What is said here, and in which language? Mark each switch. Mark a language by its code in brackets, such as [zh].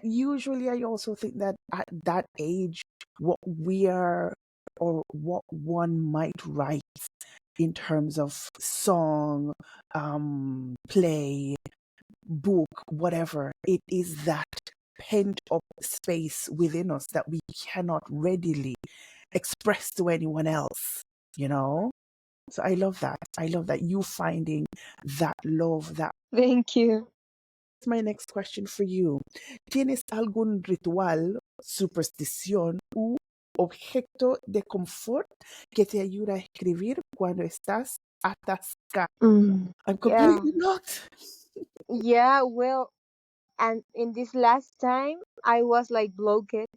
[en] Usually, I also think that at that age, what we are or what one might write in terms of song, play, book, whatever, it is that pent up space within us that we cannot readily express to anyone else, you know? So I love that. I love that you finding that love, that. Thank you. My next question for you. [es] ¿Tienes algún ritual, superstición u objeto de confort que te ayuda a escribir cuando estás atascada? [en] I'm Yeah. completely not. Yeah. Well, and in this last time, I was like blocked.